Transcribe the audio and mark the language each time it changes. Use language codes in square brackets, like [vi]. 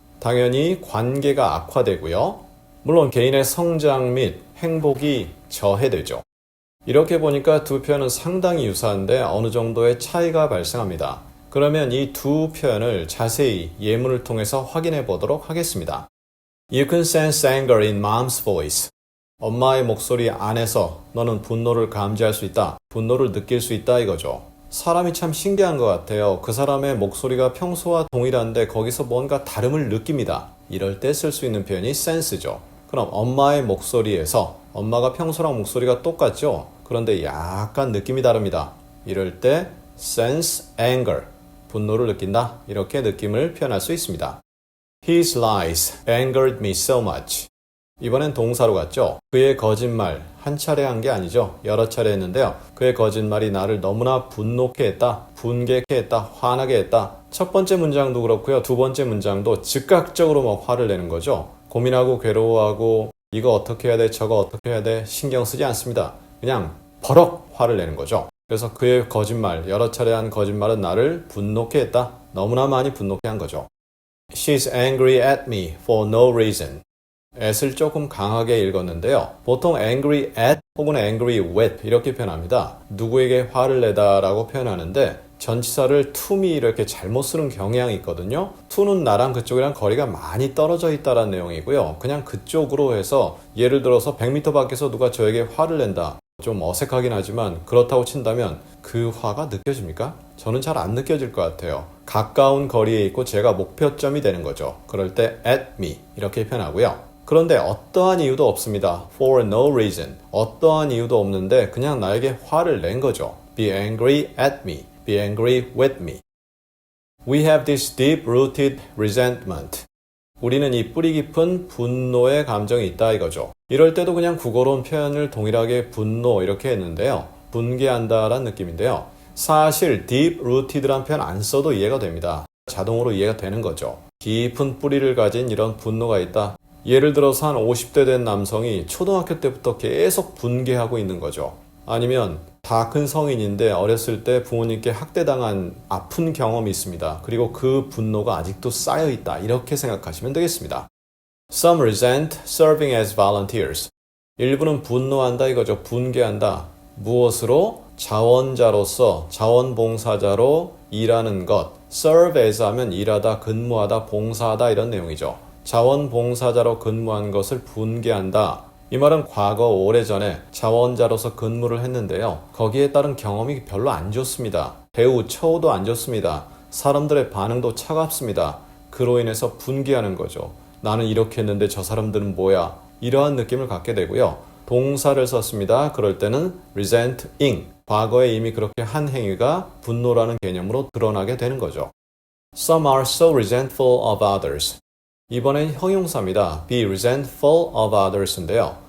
[ko] 당연히 관계가 악화되고요. 물론 개인의 성장 및 행복이 저해되죠. 이렇게 보니까 두 표현은 상당히 유사한데 어느 정도의 차이가 발생합니다. 그러면 이 두 표현을 자세히 예문을 통해서 확인해 보도록 하겠습니다. [en] You can sense anger in mom's voice. [ko] 엄마의 목소리 안에서 너는 분노를 감지할 수 있다. 분노를 느낄 수 있다 이거죠. 사람이 참 신기한 것 같아요. 그 사람의 목소리가 평소와 동일한데 거기서 뭔가 다름을 느낍니다. 이럴 때 쓸 수 있는 표현이 sense죠. 그럼 엄마의 목소리에서 엄마가 평소랑 목소리가 똑같죠? 그런데 약간 느낌이 다릅니다. 이럴 때 [en] sense anger, [ko] 분노를 느낀다. 이렇게 느낌을 표현할 수 있습니다. [en] His lies angered me so much. [ko] 이번엔 동사로 갔죠. 그의 거짓말 한 차례 한 게 아니죠. 여러 차례 했는데요. 그의 거짓말이 나를 너무나 분노케 했다. 분개케 했다. 화나게 했다. 첫 번째 문장도 그렇고요. 두 번째 문장도 즉각적으로 막 화를 내는 거죠. 고민하고 괴로워하고 이거 어떻게 해야 돼? 저거 어떻게 해야 돼? 신경 쓰지 않습니다. 그냥 버럭 화를 내는 거죠. 그래서 그의 거짓말, 여러 차례 한 거짓말은 나를 분노케 했다. 너무나 많이 분노케 한 거죠. [en] She's angry at me for no reason. [ko] at을 조금 강하게 읽었는데요. 보통 angry at 혹은 angry with 이렇게 표현합니다. 누구에게 화를 내다 라고 표현하는데 전치사를 to me 이렇게 잘못 쓰는 경향이 있거든요. to는 나랑 그쪽이랑 거리가 많이 떨어져 있다는 내용이고요. 그냥 그쪽으로 해서 예를 들어서 100m 밖에서 누가 저에게 화를 낸다. 좀 어색하긴 하지만 그렇다고 친다면 그 화가 느껴집니까? 저는 잘 안 느껴질 것 같아요. 가까운 거리에 있고 제가 목표점이 되는 거죠. 그럴 때 at me 이렇게 표현하고요. 그런데 어떠한 이유도 없습니다. [en] For no reason. [ko] 어떠한 이유도 없는데 그냥 나에게 화를 낸 거죠. [en] Be angry at me. Be angry with me. We have this deep-rooted resentment. [ko] 우리는 이 뿌리 깊은 분노의 감정이 있다 이거죠. 이럴 때도 그냥 국어로운 표현을 동일하게 분노 이렇게 했는데요. 분개한다라는 느낌인데요. 사실 deep-rooted란 표현 안 써도 이해가 됩니다. 자동으로 이해가 되는 거죠. 깊은 뿌리를 가진 이런 분노가 있다. 예를 들어서 한 50대 된 남성이 초등학교 때부터 계속 분개하고 있는 거죠. 아니면 다 큰 성인인데 어렸을 때 부모님께 학대당한 아픈 경험이 있습니다. 그리고 그 분노가 아직도 쌓여있다. 이렇게 생각하시면 되겠습니다. [en] Some resent serving as volunteers. [ko] 일부는 분노한다 이거죠. 분개한다. 무엇으로? 자원자로서, 자원봉사자로 일하는 것. serve as 하면 일하다, 근무하다, 봉사하다 이런 내용이죠. 자원봉사자로 근무한 것을 분개한다. 이 말은 과거 오래전에 자원자로서 근무를 했는데요. 거기에 따른 경험이 별로 안 좋습니다. 대우, 처우도 안 좋습니다. 사람들의 반응도 차갑습니다. 그로 인해서 분개하는 거죠. 나는 이렇게 했는데 저 사람들은 뭐야? 이러한 느낌을 갖게 되고요. 동사를 썼습니다. 그럴 때는 resenting. 과거에 이미 그렇게 한 행위가 분노라는 개념으로 드러나게 되는 거죠. [en] Some are so resentful of others. [ko] 이번엔 형용사입니다. [en] Be resentful of others인데요.